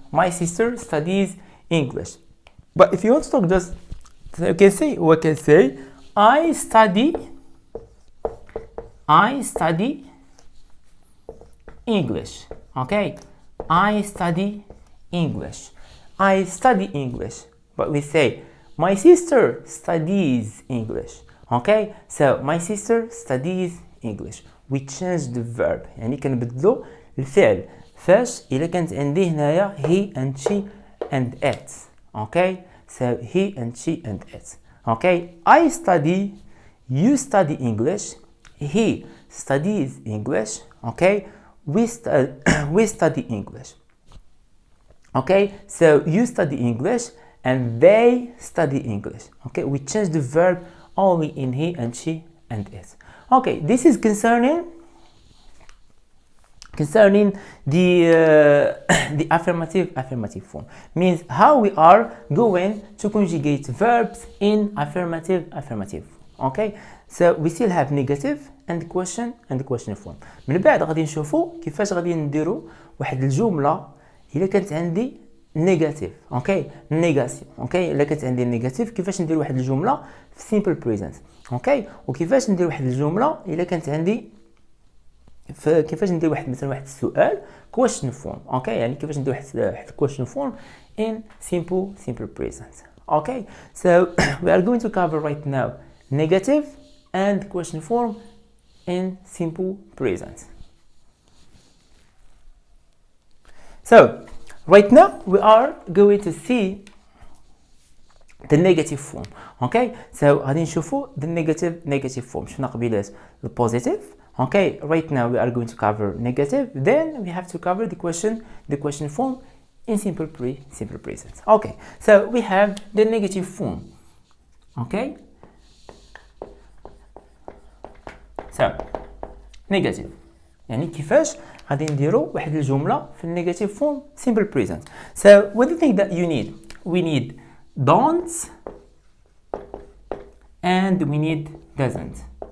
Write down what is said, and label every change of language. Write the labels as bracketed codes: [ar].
[en] My sister studies English. But if you want to talk, just you can say, we can say I study English. Okay, I study English. I study English. But we say my sister studies English. Okay, so my sister studies English. We change the verb. [ar] يعني كنبدلو الفعل فاش إلا كانت عندي هنايا [en] he and she and it. Okay, so he and she and it. Okay, I study, you study English, he studies English. Okay, we study English. Okay, so you study English and they study English. Okay, we change the verb only in he and she and it. Okay, this is concerning the affirmative form. Means how we are going to conjugate verbs in affirmative. Okay, so we still have negative and question form. [ar] من بعد غادي نشوفوا كيفاش غادي نديروا واحد الجمله الا كانت عندي نيجاتيف. اوكي نيغاسيون. اوكي الا كانت عندي نيجاتيف كيفاش ندير واحد الجمله في سيمبل بريزنت. اوكي وكيفاش ندير واحد الجمله الا كانت عندي كيفاش ندير واحد مثلا واحد السؤال [en] question form. [ar] اوكي يعني كيفاش ندير واحد [en] question form in simple present. Okay, so we are going to cover right now negative and question form in simple present. So right now we are going to see the negative form. Okay, so [ar] غادي نشوفوا [en] the negative form. [ar] شفنا قبيلات [en] the positive. Okay, right now we are going to cover negative, then we have to cover the question form in simple present. Okay, so we have the negative form. [ar] Okay, so negative يعني كيفاش غادي نديروا واحد الجمله في النيجاتيف فورم [en] simple present. So what do you think that you need? We need don't and we need doesn't.